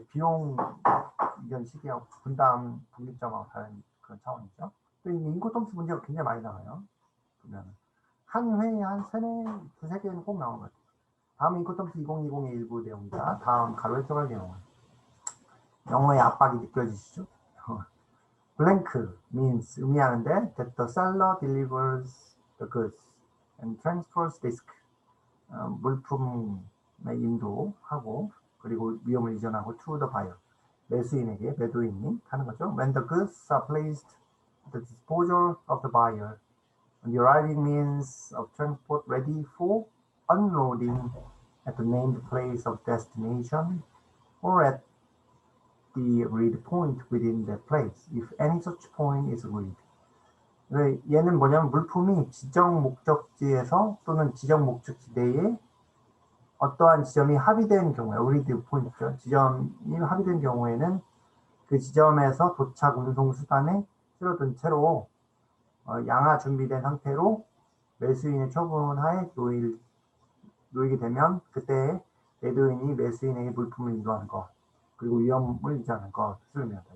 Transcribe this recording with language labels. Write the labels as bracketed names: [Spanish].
[Korean] 이제 비용 이전 시기하고 분담 독립점하고 다른 그런 차원이죠. 또 이 인코텀스 문제가 굉장히 많이 나와요. 보면 한 회에 한 두세 개는 꼭 나오는 것 같아요. 다음 인코텀스 2020의 일부 내용입니다. 다음 가로 해석할 내용은 영어의 압박이 느껴지시죠? [English] Blank means [Korean] 의미하는데 [English] that the seller delivers the goods and transfers risk. [Korean] 물품의 인도하고 그리고 위험을 이전하고 [English] to the buyer. [Korean] 매수인에게 매도인이 하는 거죠. [English] When the goods are placed at the disposal of the buyer, the arriving means of transport ready for unloading at the named place of destination or at the agreed point within that place, if any such point is agreed. [Korean] 얘는 뭐냐면 물품이 지정 목적지에서 또는 지정 목적지 내에 어떠한 지점이 합의된 경우에, agreed 포인트죠. 지점이 합의된 경우에는 그 지점에서 도착 운송 수단에 실어둔 채로 양화 준비된 상태로 매수인의 처분하에 놓이게 되면 그때 매도인이 매수인에게 물품을 인도하는 것 그리고 위험을 유지하는 것을 의미한다.